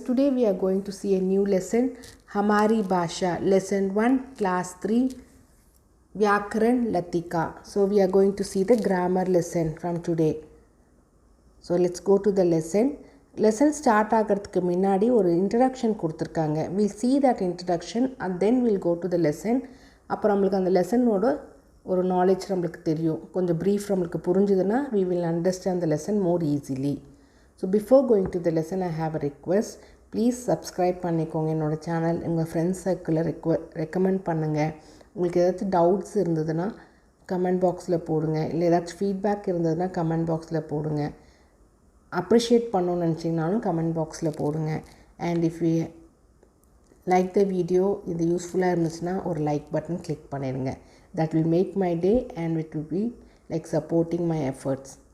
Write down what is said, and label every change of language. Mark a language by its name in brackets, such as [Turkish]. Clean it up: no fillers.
[English] Today we are going to see a new lesson, Hamari Bhasha, lesson 1, class 3, Vyakaran Latika. So we are going to see the grammar lesson from today. So let's go to the lesson. Lesson start [Tamil] ஆகிறதுக்கு முன்னாடி ஒரு introduction கொடுத்துருக்காங்க. [English] We'll see that introduction and then we'll go to the lesson. [Tamil] அப்புறம் நம்மளுக்கு அந்த லெசனோட ஒரு knowledge நம்மளுக்கு தெரியும். கொஞ்சம் ப்ரீஃப் நம்மளுக்கு புரிஞ்சுதுன்னா [English] we will understand the lesson more easily. So before going to the lesson, I have a request. Please subscribe [Tamil] பண்ணிக்கோங்க என்னோட சேனல். உங்கள் ஃப்ரெண்ட்ஸ் சர்க்கிளில் ரெக்கமெண்ட் பண்ணுங்கள். உங்களுக்கு ஏதாச்சும் டவுட்ஸ் இருந்ததுன்னா கமெண்ட் பாக்ஸில் போடுங்க. இல்லை ஏதாச்சும் ஃபீட்பேக் இருந்ததுன்னா கமெண்ட் பாக்ஸில் போடுங்க. அப்ரிஷியேட் பண்ணணும்னு நினச்சிங்கனாலும் கமெண்ட் பாக்ஸில் போடுங்க. [English] and if you like the video [Tamil] இது யூஸ்ஃபுல்லாக இருந்துச்சுன்னா ஒரு லைக் பட்டன் கிளிக் பண்ணிடுங்க. [English] That will make my day and it will be like supporting my efforts.